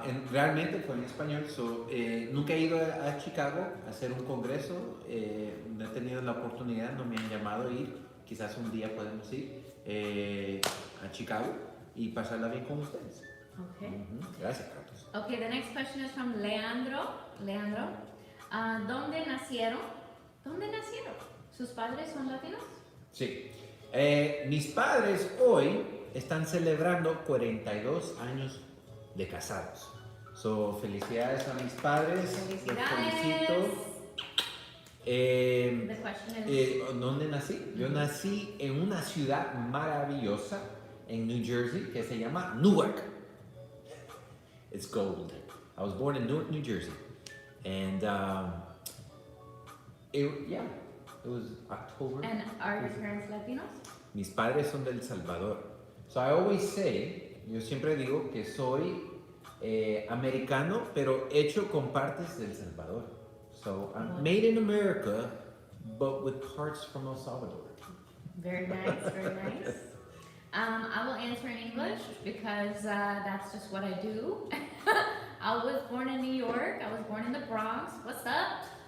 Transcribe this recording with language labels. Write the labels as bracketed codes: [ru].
[es] Realmente fue en español. Nunca he ido a Chicago a hacer un congreso. No he tenido la oportunidad, no me han llamado a ir. Quizás un día podemos ir a Chicago y pasarla bien con ustedes. [en] Okay. [es] Gracias, Carlos. [en] Okay, the next question is from Leandro. [es] Leandro, ¿dónde nacieron? ¿Dónde nacieron? ¿Sus padres son latinos? Sí. Mis padres hoy están celebrando 42 años de casados. So, felicidades a mis padres. Felicidades. Los felicito. [en] The question is, [es] ¿Dónde nací? Yo nací en una ciudad maravillosa en New Jersey que se llama Newark. [en] It's gold. I was born in Newark, New Jersey. And it was October. and are your parents Latinos? [es] Mis padres son del Salvador. [en] So I always say, [es] yo siempre digo que soy americano, pero hecho con partes del Salvador. [en] So I'm made in America, but with parts from El Salvador. Very nice, very nice. I will answer in English because that's just what I do. I was born in New York. I was born in the Bronx. What's up?